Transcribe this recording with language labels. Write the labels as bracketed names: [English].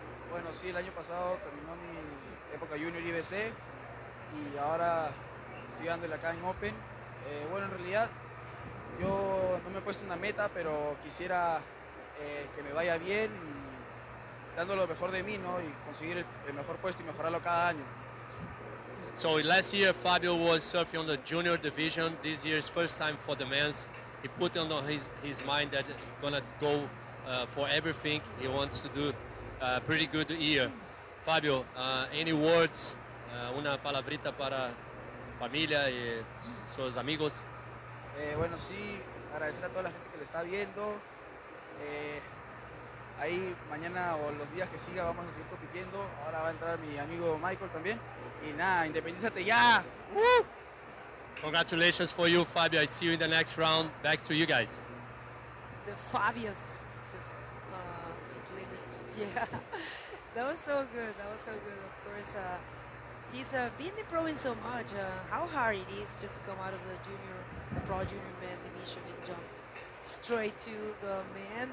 [Spanish] Bueno, sí, el año pasado terminó mi época junior IBC y ahora estoy dándole acá en Open. Bueno, en realidad yo no me he puesto una meta, pero quisiera que me vaya bien y dando lo mejor de mí, ¿no? Y conseguir el mejor puesto y mejorarlo cada año. [English] So last year Fabio was surfing on the junior division. This year's first time for the men's. He put on his mind that he's gonna go for everything. He wants to do a pretty good year. [Spanish] Fabio, [English] any words, [Spanish] una palabrita para familia y sus amigos? Bueno, sí, agradecer a toda la gente que le está viendo. Ahí mañana o los días que siga vamos a seguir compitiendo. Ahora va a entrar mi amigo Michael también. Y nada, independízate ya. [English] Congratulations for you, Fabio. I see you in the next round. Back to you guys. The Fabios just completely, yeah. That was so good. That was so good. Of course, he's been improving so much. How hard it is just to come out of the pro junior man division and jump straight to the man.